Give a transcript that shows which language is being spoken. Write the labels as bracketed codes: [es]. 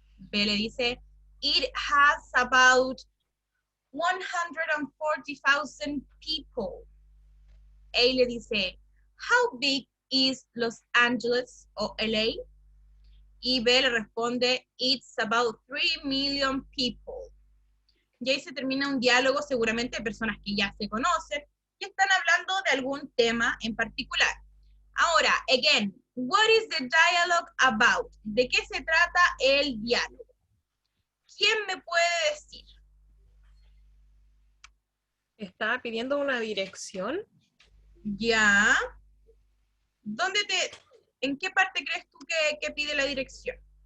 [es] B le dice, [en] it has about 140,000 people. [es] A le dice, [en] how big is Los Angeles [es] o [en] LA? [es] Y B le responde, [en] it's about 3 million people. [es] Y ahí se termina un diálogo seguramente de personas que ya se conocen y están hablando de algún tema en particular. Ahora, [en] again, what is the dialogue about? [es] ¿De qué se trata el diálogo? ¿Quién me puede decir? Estaba pidiendo una dirección. Ya. ¿En qué parte crees tú que pide la dirección?